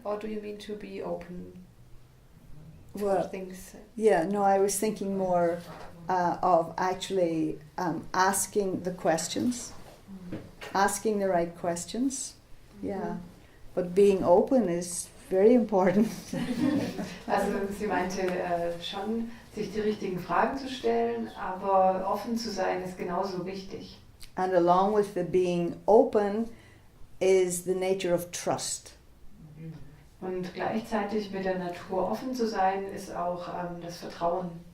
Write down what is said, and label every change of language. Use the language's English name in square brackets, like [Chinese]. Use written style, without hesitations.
[English] or do you mean to be open for Well, things? yeah, no, I was thinking more of actually asking the questions, asking the right questions, yeah. But being open is very important. [German] Also sie meinte schon, sich die richtigen Fragen zu stellen, aber offen zu sein ist genauso wichtig. [English] And along with the being open is the nature of trust. [German] Und gleichzeitig mit der Natur offen zu sein, ist auch das Vertrauen.